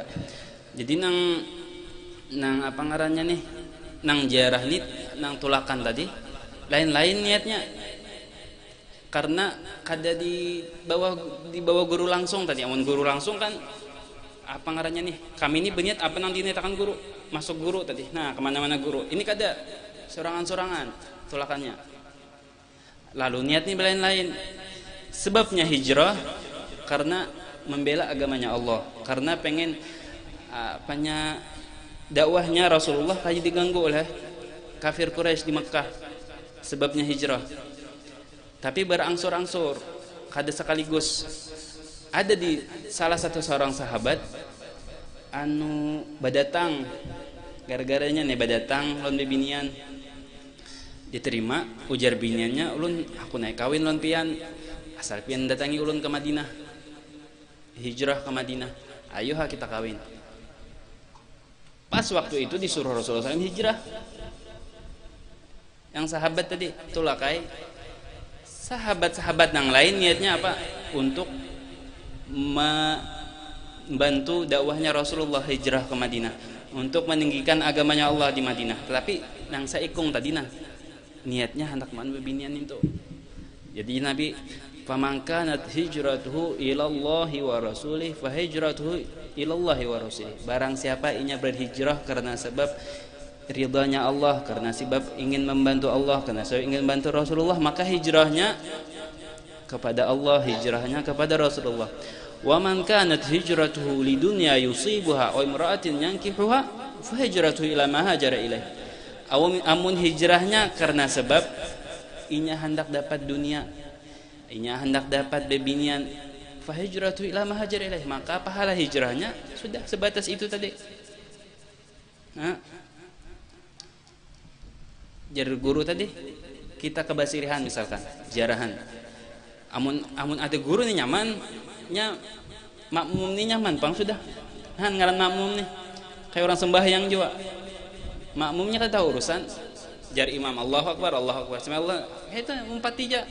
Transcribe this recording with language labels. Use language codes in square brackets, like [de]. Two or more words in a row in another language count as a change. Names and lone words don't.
[bjn] Jadi nang apa ngarannya nih, nang ziarah nih nang tulakan tadi lain-lain niatnya, karena kada di bawah guru langsung tadi. Amun guru langsung kan apa ngarannya nih, kami ini berniat apa nang dinetakan guru, masuk guru tadi, nah kemana-mana guru. Ini kada sorangan-sorangan tulakannya, lalu niat nih lain-lain. [id] Sebabnya hijrah karena membela agamanya Allah, karena pengen apanya dakwahnya Rasulullah kayak diganggu oleh kafir Quraisy di Mekah. Sebabnya hijrah. Tapi berangsur-angsur, [bjn] kada sekaligus. Ada di salah satu seorang sahabat anu badatang, gara-garanya nih badatang lon bebinian diterima, ujar biniannya, ulun aku naik kawin lon pian, asal pian datangi ulun ke Madinah, hijrah ke Madinah, ayo ha kita kawin. [id] Pas waktu itu disuruh Rasulullah SAW hijrah. Yang sahabat tadi tulakai sahabat-sahabat yang lain niatnya apa? Untuk membantu dakwahnya Rasulullah hijrah ke Madinah, untuk meninggikan agamanya Allah di Madinah. [bjn] Tetapi nang saikung tadi niatnya hendak man bebinian itu. [id] Jadi Nabi, [ar] فمن كانت هجرته إلى الله ورسوله فهجرته إلى الله ورسوله. [id] Barang siapa inya berhijrah karena sebab ridhanya Allah, karena sebab ingin membantu Allah, karena sebab ingin membantu Rasulullah, maka hijrahnya kepada Allah, hijrahnya kepada Rasulullah. [ar] ومن كانت هجرته لدنيا يصيبها أو امرأة ينكحها فهجرته إلى ما هاجر إليه. [bjn] Amun hijrahnya karena sebab inya hendak dapat dunia, inya hendak dapat bebinian, [ar] فهجرته إلى ما هاجر إليه, [id] maka pahala hijrahnya sudah sebatas itu tadi. [bjn] Jar guru tadi kita ke Basirihan misalkan jarahan, amun ada guru nih nyaman nya, makmum nih nyaman pang sudah ngaran makmum nih kayak orang sembahyang juga, makmumnya kan tahu urusan, jar imam [ar] الله أكبر [bjn] Allah itu empati aja.